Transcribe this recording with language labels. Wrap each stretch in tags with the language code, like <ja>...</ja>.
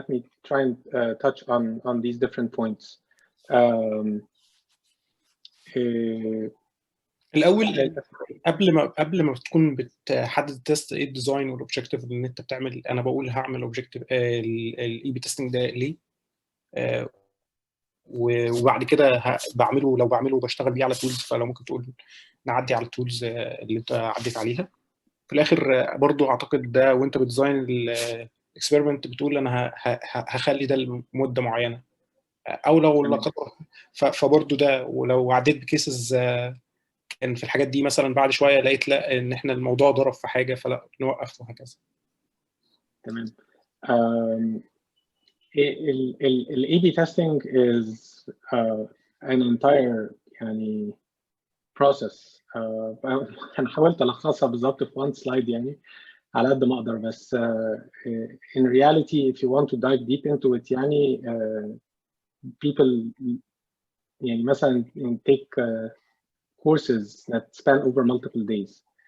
<en>Let me try and touch on these different points.</en> <ar>الاول قبل ما تكون بتحدد التست ايه الديزاين والاوبجكتيف اللي انت بتعمل. انا بقول هعمل اوبجكتيف الاي بي تيستنج ده ليه، وبعد كده بعمله. لو بعمله بشتغل بيه على تولز، فلو ممكن تقول نعدي على التولز اللي انت عديت عليها في الاخر. برضو اعتقد ده وانت بتديزاين الاكسبيرمنت بتقول انا هخلي ده لمده معينه، او لو لا قدر فبرضو ده. ولو عديت بكيسز كان في الحاجات دي مثلا بعد شويه لقيت لا ان احنا الموضوع ضرب في حاجه فلا نوقف وهكذا. تمام.</ar> <en>ال A/B testing is an entire يعني process.</en> <ar>أنا حاولت ألخصها بالظبط في</ar> <en>one slide يعني</en> <ar>على قد ما أقدر، بس</ar> <en>in reality if you want to dive deep into it يعني people يعني مثلا take courses that span over multiple days.</en>